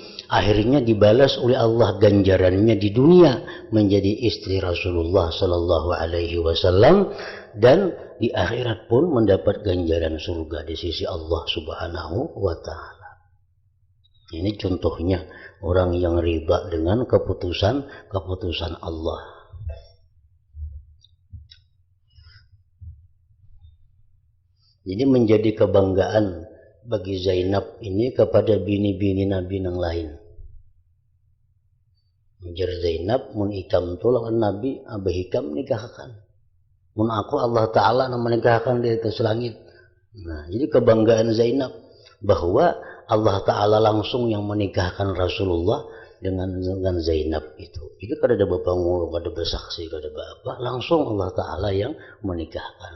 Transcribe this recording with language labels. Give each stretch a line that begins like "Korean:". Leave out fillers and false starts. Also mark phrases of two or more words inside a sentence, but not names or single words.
Indonesian: Akhirnya dibalas oleh Allah ganjarannya di dunia menjadi istri Rasulullah
Arabic: صلى الله عليه وسلم,
Indonesian: dan di akhirat pun mendapat ganjaran surga di sisi Allah
Arabic: سبحانه وتعالى.
Indonesian: Ini contohnya orang yang riba dengan keputusan Allah. Jadi menjadi kebanggaan bagi Zainab ini kepada bini-bini Nabi yang lain.
Banjar: Menjadi Zainab mun ikam tu lawan Nabi abah hikam nikahkan. Mun aku Allah Ta'ala yang menikahkan di atas langit.
Indonesian: Nah, jadi kebanggaan Zainab bahwa Allah Ta'ala langsung yang menikahkan Rasulullah dengan Zainab itu.
Banjar: Jadi kada ada bapak ngulu, kada bersaksi, kada apa, langsung Allah Ta'ala yang menikahkan.